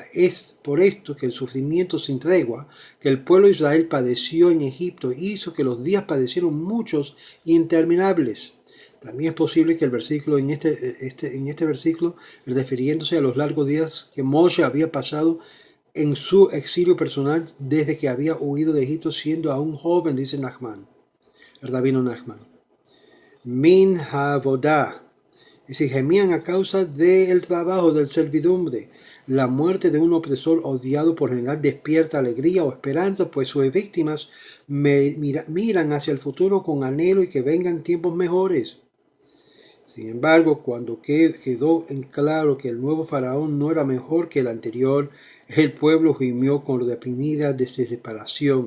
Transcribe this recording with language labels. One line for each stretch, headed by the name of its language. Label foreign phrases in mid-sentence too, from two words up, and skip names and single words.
Spanish: Es por esto que el sufrimiento sin tregua que el pueblo de Israel padeció en Egipto hizo que los días padecieron muchos e interminables. También es posible que el versículo en este versículo, refiriéndose a los largos días que Moshe había pasado en su exilio personal desde que había huido de Egipto siendo aún joven, dice Nachman, el rabino Nachman.
Hebrew: מן העבודה,
Spanish: es decir, gemían a causa del trabajo, del servidumbre. La muerte de un opresor odiado por general despierta alegría o esperanza, pues sus víctimas miran hacia el futuro con anhelo y que vengan tiempos mejores. Sin embargo, cuando quedó en claro que el nuevo faraón no era mejor que el anterior, el pueblo gimió con reprimida desesperación.